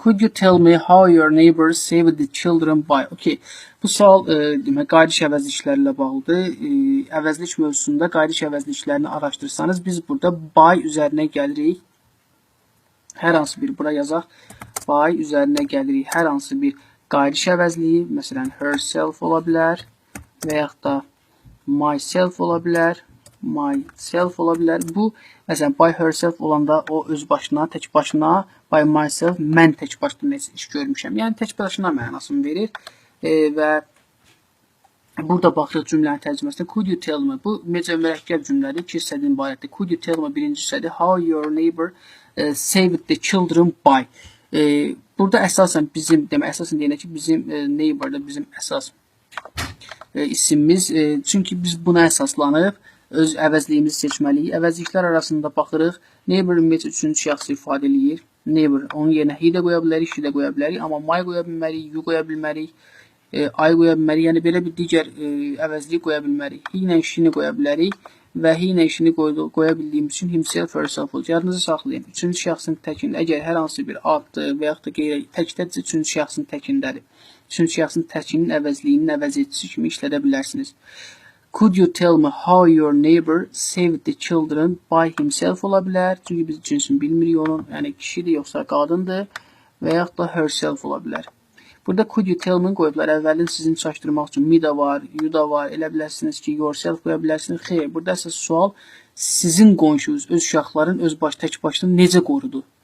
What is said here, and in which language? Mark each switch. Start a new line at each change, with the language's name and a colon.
English: Could you tell me how your neighbors saved the children by? Okay.
Azerbaijani: Bu sual demək qaydiş əvəzliklərlə bağlıdır. Əvəzlik mövzusunda qaydiş əvəzliklərini araşdırsanız biz burada by üzərinə gəlirik. Hər hansı bir bura yazaq. By üzərinə gəlirik. Hər hansı bir qaydiş əvəzliyi, məsələn herself ola bilər və yaxud da myself ola bilər. Bu məsələn by herself olanda o öz başına, tək başına, by myself mən tək başına iş görmüşəm. Yəni tək başına mənasını verir və burada baxırıq cümlənin tərcüməsində.
English: Could you tell me?
Azerbaijani: Bu mürəkkəb cümlədir. 2 hissədən ibarətdir.
English: Could you tell me
Azerbaijani: birinci hissədir.
English: How your neighbor saved the children by?
Azerbaijani: Burada əsasən bizim, əsasən deyək ki, bizim neighbor'da bizim əsas isimimiz. Çünki biz buna əsaslanıb öz əvəzliyimizi seçməliyik. Əvəzliklər arasında baxırıq. Neighbor ümumiyyətlə üçüncü şəxsi ifadə eləyir. Neighbor, onun yerinə he də qoya bilərik, she də qoya bilərik. Amma my qoya bilmərik, you qoya bilmərik, I qoya bilmərik. Yəni belə bir digər əvəzlik qoya bilmərik. He ilə she-ni qoya bilərik və he ilə she-ni qoya bildiyimiz üçün himself, herself olur. Yadınızı saxlayın. Üçüncü şəxsin təkində, əgər hər hansı bir addır və yaxud da qeyri təkdədirsə, üçüncü şəxsin təkindədir. Üçüncü şəxsin təkinin əvəzliyinin əvəzedicisi kimi işlədə bilərsiniz.
English: Could you tell me how your neighbor saved the children by himself
Azerbaijani: ola bilər? Çünki biz cinsini bilmirik onun, yəni kişidir yoxsa qadındır və yaxud da herself ola bilər. Burada
English: could you tell me
Azerbaijani: qoyublar. Əvvəlin sizin çaşdırmaq üçün me da var, you da var. Elə bilərsiniz ki, yourself qoya bilərsiniz. Xeyr, burada əsas sual sizin qonşunuz, öz uşaqların tək başına necə qorudu?